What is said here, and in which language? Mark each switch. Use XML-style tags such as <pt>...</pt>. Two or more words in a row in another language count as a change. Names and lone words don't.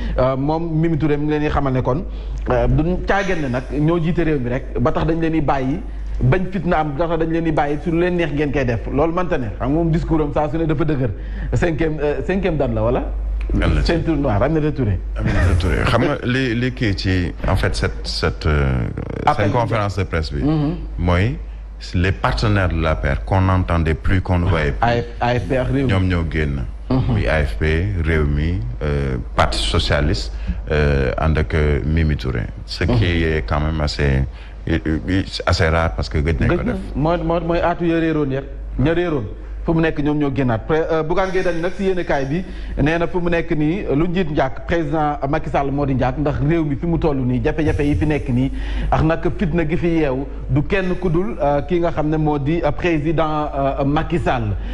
<wo>Euh, moom Mimi Touré mi ngi leen di xamal ne kon, euh, du caagin ne nag ñoo jiite réew mi rek ba tax dañ leen di bàyyi bañ fitna am ba tax dañ leen di bàyyi su leen neex ngeen koy def loolu mënta ne xam nga moom discours am saa su ne dafa dëgër cinquième, euh, cinquième dan la wala. Dan la.</wo> <fr>Ceinture noire Aminata Touré.</fr> <wo>Aminata Touré xam nga li, li kii ci</wo> <fr>en fait cette, cette,</fr> <wo>euh, Appel cette bi.</wo> <fr>conférence de presse bi. Mhm. mooy les partenaires de l'A P R qu'on n'entendait plus, qu'on ne voyait plus.</fr> <wo>A F P ak Rewmi. Ñoom ñoo génn. Mhm. Muy A F P, Rewmi, euh, Parti socialiste, euh, ànd ak, euh, Mimi Touré.</wo> <fr>Ce qui Mhm. est quand même assez, assez rare parce que</fr> <wo>gëj nañ ko Gëj na. def. Mooy, mooy, mooy aatu ya réeroon ya, ña réeroon. Fu mu nekk ñoom ñoo génnaat. Pré-, euh, Bougane Gueye Dany nag si yéenekaay bi nee na fu mu nekk nii lu njiit njàkk président Macky Sall moo di njàkk ndax réew mi fi mu toll nii jafe-jafe yi fi nekk nii ak nag fitna gi fi yeewu du kenn ku dul, euh, ki nga xam ne moo di, euh, président, euh, Macky Sall.</wo>